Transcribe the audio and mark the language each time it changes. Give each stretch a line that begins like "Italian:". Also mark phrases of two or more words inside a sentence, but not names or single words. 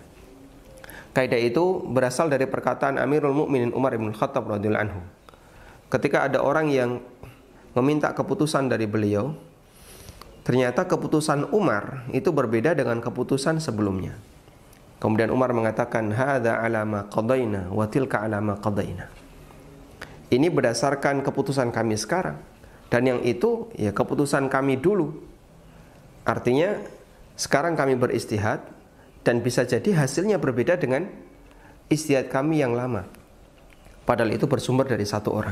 Indonesian: Kaidah itu berasal dari perkataan Amirul Mukminin Umar bin Khattab radhiyallahu anhu. Ketika ada orang yang meminta keputusan dari beliau, ternyata keputusan Umar itu berbeda dengan keputusan sebelumnya. Kemudian Umar mengatakan,
Arabic: هذا على ما قضينا وتلك على ما قضينا.
Indonesian: ini berdasarkan keputusan kami sekarang, dan yang itu ya keputusan kami dulu. Artinya sekarang kami beristihad dan bisa jadi hasilnya berbeda dengan istihad kami yang lama, padahal itu bersumber dari satu orang.